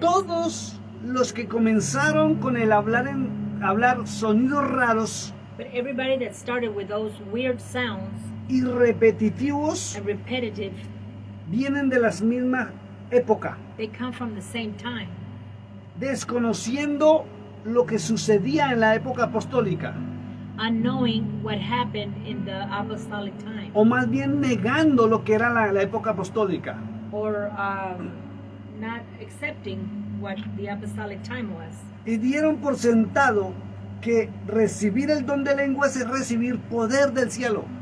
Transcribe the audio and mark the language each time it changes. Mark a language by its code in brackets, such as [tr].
[es] Todos los que comenzaron con el hablar sonidos raros [en] But everybody that started with those weird sounds [es] y repetitivos [en] and repetitive, [es] vienen de la misma época, [en] they come from the same time, [es] desconociendo lo que sucedía en la época apostólica, [en] unknowing what happened in the apostolic time, [es] o más bien negando lo que era la época apostólica. [en] or not accepting what the apostolic time was. [es] Y dieron por sentado que recibir el don de lenguas es recibir poder del cielo.